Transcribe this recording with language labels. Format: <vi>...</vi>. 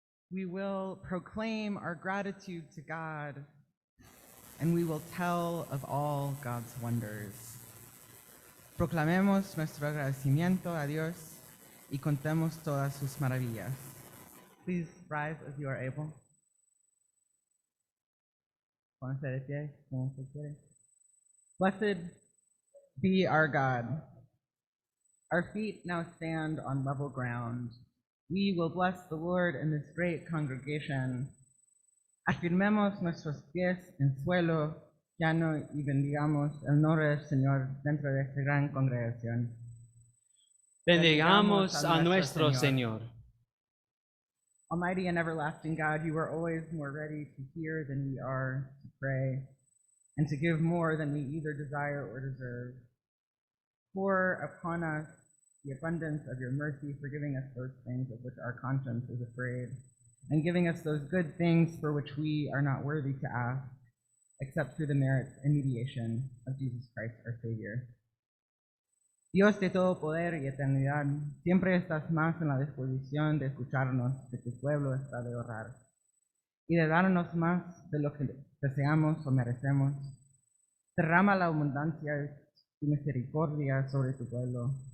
<en>We will proclaim our gratitude to God, and we will tell of all God's wonders.</en> <es>Proclamemos nuestro agradecimiento a Dios y contemos todas sus maravillas.</es> <en>Please rise as you are able.</en> <es>Pónganse de pie, como se quiere.</es> <en>Blessed be our God. Our feet now stand on level ground. We will bless the Lord in this great congregation.</en> <es>Afirmemos nuestros pies en suelo llano y bendigamos el nombre del Señor dentro de esta gran congregación. Bendigamos a nuestro Señor.</es> <en>Almighty and everlasting God, you are always more ready to hear than we are to pray, and to give more than we either desire or deserve. Pour upon us the abundance of your mercy for giving us those things of which our conscience is afraid, and giving us those good things for which we are not worthy to ask, except through the merits and mediation of Jesus Christ our Savior.</en> <es>Dios de todo poder y eternidad, siempre estás más en la disposición de escucharnos que tu pueblo está de orar, y de darnos más de lo que deseamos o merecemos. Derrama la abundancia de tu misericordia sobre tu pueblo.</es>